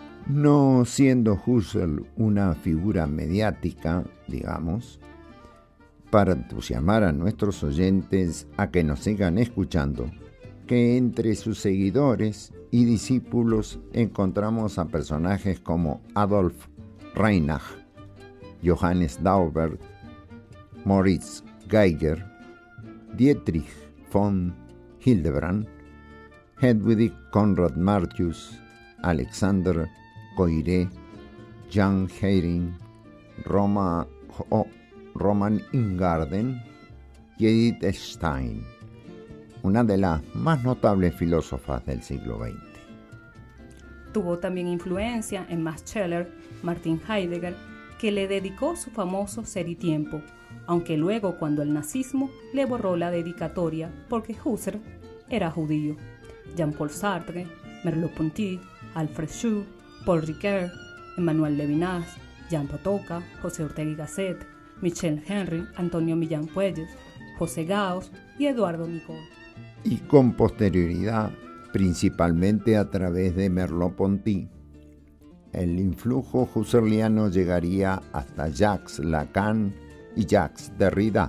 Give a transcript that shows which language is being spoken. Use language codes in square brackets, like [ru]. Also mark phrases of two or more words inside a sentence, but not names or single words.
[es] No siendo Husserl una figura mediática, digamos, para entusiasmar a nuestros oyentes a que nos sigan escuchando, que entre sus seguidores y discípulos encontramos a personajes como Adolf Reinach, Johannes Dauber, Moritz Geiger, Dietrich von Hildebrand, Hedwig Konrad Martius, Alexander Koyré, Jan Hering, Roman Ingarden y Edith Stein, una de las más notables filósofas del siglo XX. Tuvo también influencia en Max Scheler, Martin Heidegger, que le dedicó su famoso Ser y Tiempo, aunque luego cuando el nazismo le borró la dedicatoria porque Husserl era judío. Jean-Paul Sartre, Merleau-Ponty, Alfred Schur, Paul Ricoeur, Emmanuel Levinas, Jean Potoca, José Ortega y Gasset, Michel Henry, Antonio Millán Puelles, José Gauss y Eduardo Nicol. Y con posterioridad, principalmente a través de Merleau-Ponty, el influjo husserliano llegaría hasta Jacques Lacan y Jacques Derrida.